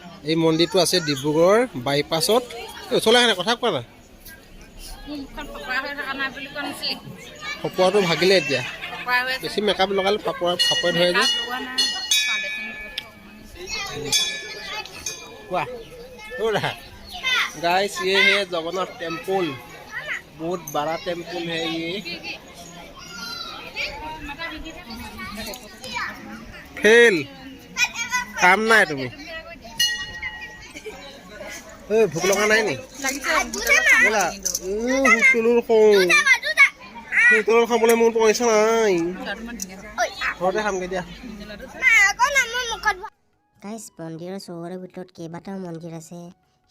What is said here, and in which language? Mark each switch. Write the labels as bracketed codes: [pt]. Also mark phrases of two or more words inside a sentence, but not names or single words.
[as] এই মন্দিৰটো আছে ডিব্ৰুগড় বাইপাছত। ওচৰলৈ আহে, কথা কোৱা না। মুখখন ফপৰা হৈ থকা নাই বুলি কোৱা নাছিলি? ফপৰাটো ভাগিলে এতিয়া, ফপৰা হৈ আছে। বেছি মেকআপ লগালে ফাপৰে ধৰে যে। [hi] কোৱা गाइस, ये है जगन्नाथ टेम्पल, बहुत बड़ा टेम्पल है ये। फेल काम [as] নাই তুমি। ভোক লগা নাই নি? হোটেলত খাবলৈ মোৰ পইচা নাই, ঘৰতে খামগে দিয়া। গাইজ, মন্দিৰৰ চৌহদৰ ভিতৰত কেইবাটাও মন্দিৰ আছে।